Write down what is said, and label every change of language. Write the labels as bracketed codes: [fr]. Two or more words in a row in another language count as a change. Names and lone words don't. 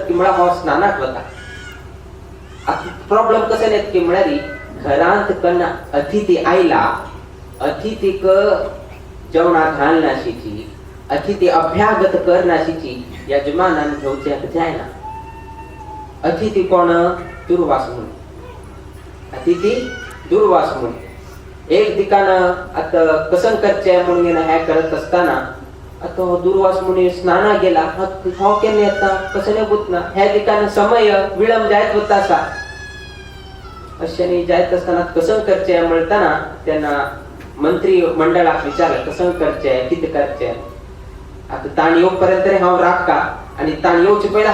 [kok] की म्हळ्यार हो स्नानाक वता आता प्रॉब्लेम कसं येता की म्हळ्यार घरांत कन्ना अतिथी आयला अतिथीक जेवणाक घालनाशिची अतिथी अभ्यागत करनाशिची यजमानान घेवचेक जायना अतिथी कोण दुर्वास मुनी अतिथी दुर्वास मुनी एक दिकान आता कसं करचें म्हणून हे करत असताना आता दुर्वास मुनी स्नाना गेला हो केन्ना येता कसं गुतना ह्या दिकान समय विलंब जायत वता आसा अशें जायत आसतना कसं करचें म्हणटाना तेन्ना मंत्री मंडळाक विचारलें कसं करचें कितें करचें आता ताण येवक पर्यंत हांव राखता आणि ताण येवचे पयलीं